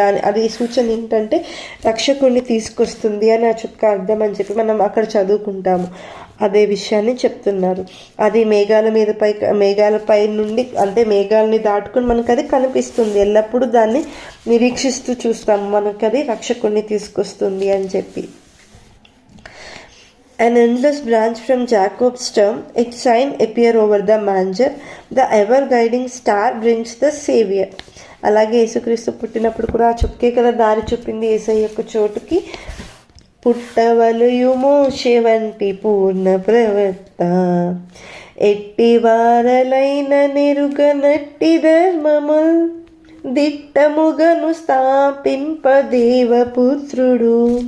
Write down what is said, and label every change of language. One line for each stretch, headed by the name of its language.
Telugu: అది సూచన ఏంటంటే రక్షకుడిని తీసుకొస్తుంది అని ఆ చుక్క అర్థం అని చెప్పి మనం అక్కడ చదువుకుంటాము. అదే విషయాన్ని చెప్తున్నారు. అది మేఘాలపై నుండి, అంటే మేఘాలని దాటుకుని మనకు అది కనిపిస్తుంది. ఎల్లప్పుడూ దాన్ని నిరీక్షిస్తూ చూస్తాము, మనకు అది రక్షకుడిని తీసుకొస్తుంది అని చెప్పి.
English: An endless branch from Jacob's stem, its sign appear over the manger. The ever-guiding star brings the Savior.
Telugu: అలాగే యేసుక్రీస్తు పుట్టినప్పుడు కూడా ఆ చుక్కే కదా దారి చూపింది యేసయ్య యొక్క చోటుకి. పుట్టవలయు మోషే వంటి పూర్ణ ప్రవర్త, ఎట్టి వారలైన నెరుగనట్టి ధర్మముల్ దిట్టముగను స్థాపింప దేవపుత్రుడు.